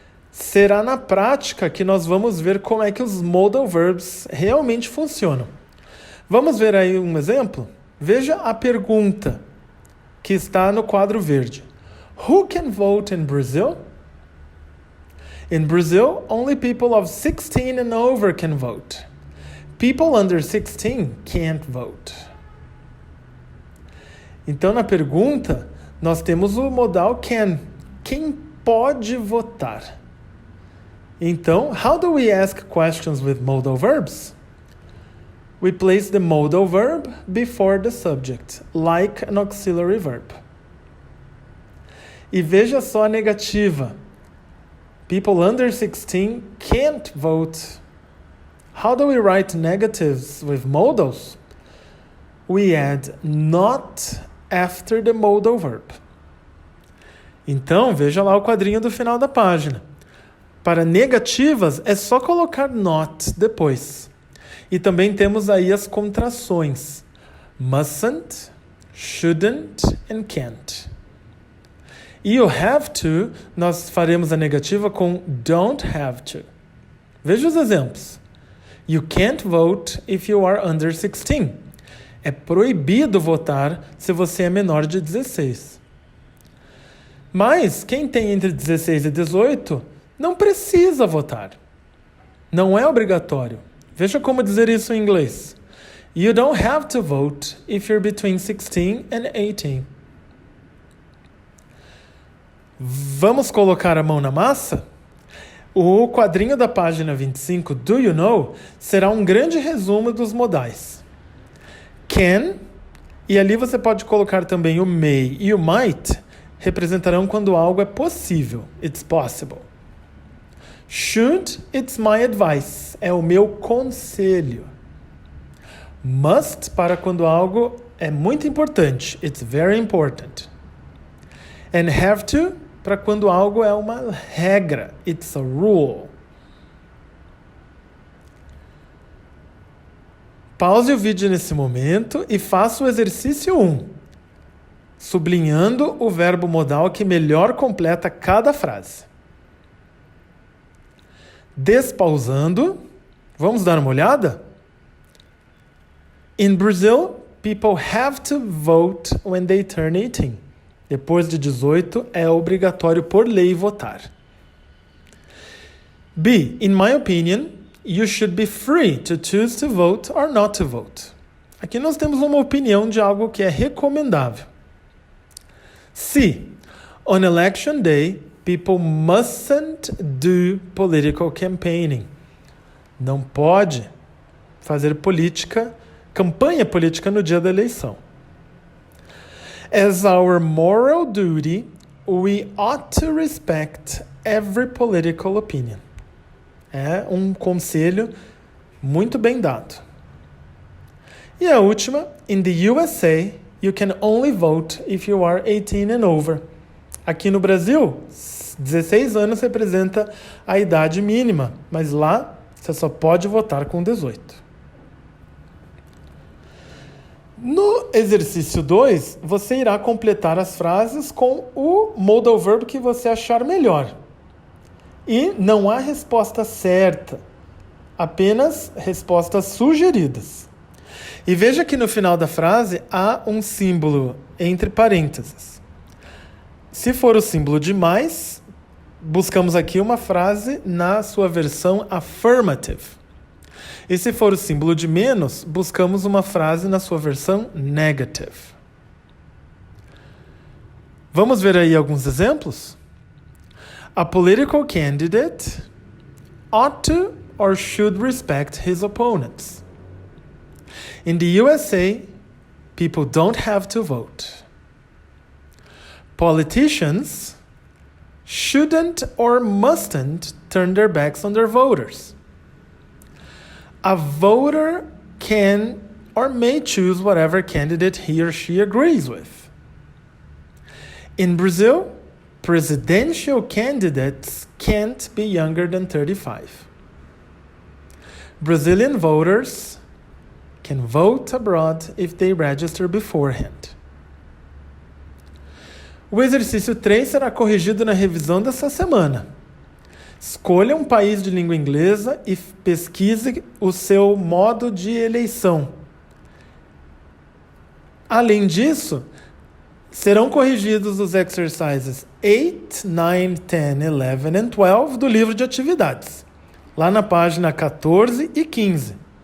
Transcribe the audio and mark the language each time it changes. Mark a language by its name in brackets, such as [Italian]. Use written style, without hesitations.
[Portuguese] Será na prática que nós vamos ver como é que os modal verbs realmente funcionam. Vamos ver aí um exemplo? Veja a pergunta que está no quadro verde. [English] Who can vote in Brazil? In Brazil, only people of 16 and over can vote. People under 16 can't vote. [Portuguese] Então, na pergunta, nós temos o modal can. Quem pode votar? Então, [English] how do we ask questions with modal verbs? We place the modal verb before the subject, like an auxiliary verb. [Portuguese] E veja só a negativa. [English] People under 16 can't vote. How do we write negatives with modals? We add not after the modal verb. [Portuguese] Então, veja lá o quadrinho do final da página. Para negativas, é só colocar not depois. E também temos aí as contrações. [English] Mustn't, shouldn't and can't. [Portuguese] E o have to, nós faremos a negativa com don't have to. Veja os exemplos. [English] You can't vote if you are under 16. [Portuguese] É proibido votar se você é menor de 16. Mas quem tem entre 16 e 18 não precisa votar. Não é obrigatório. Veja como dizer isso em inglês. [English] You don't have to vote if you're between 16 and 18. [Portuguese] Vamos colocar a mão na massa? O quadrinho da página 25, Do You Know, será um grande resumo dos modais. Can, e ali você pode colocar também o may e o might, representarão quando algo é possível. [English] It's possible. Should, it's my advice. [Portuguese] É o meu conselho. Must, para quando algo é muito importante. [English] It's very important. And have to, [Portuguese] para quando algo é uma regra. [English] It's a rule. [Portuguese] Pause o vídeo nesse momento e faça o exercício 1, sublinhando o verbo modal que melhor completa cada frase. Despausando, vamos dar uma olhada? [English] In Brazil, people have to vote when they turn 18. [Portuguese] Depois de 18, é obrigatório por lei votar. B. [English] In my opinion, you should be free to choose to vote or not to vote. [Portuguese] Aqui nós temos uma opinião de algo que é recomendável. C. [English] On election day, people mustn't do political campaigning. [Portuguese] Não pode fazer campanha política no dia da eleição. [English] As our moral duty, we ought to respect every political opinion. [Portuguese] É um conselho muito bem dado. E a última, [English] in the USA, you can only vote if you are 18 and over. [Portuguese] Aqui no Brasil, 16 anos representa a idade mínima, mas lá você só pode votar com 18. No exercício 2, você irá completar as frases com o modal verb que você achar melhor. E não há resposta certa, apenas respostas sugeridas. E veja que no final da frase há um símbolo entre parênteses. Se for o símbolo de mais, buscamos aqui uma frase na sua versão affirmative. E se for o símbolo de menos, buscamos uma frase na sua versão negative. Vamos ver aí alguns exemplos? [English] A political candidate ought to or should respect his opponents. In the USA, people don't have to vote. Politicians shouldn't or mustn't turn their backs on their voters. A voter can or may choose whatever candidate he or she agrees with. In Brazil, presidential candidates can't be younger than 35. Brazilian voters can vote abroad if they register beforehand. [Portuguese] O exercício 3 será corrigido na revisão dessa semana. Escolha um país de língua inglesa e pesquise o seu modo de eleição. Além disso, serão corrigidos os exercises 8, 9, 10, 11 e 12 do livro de atividades, lá na página 14 e 15.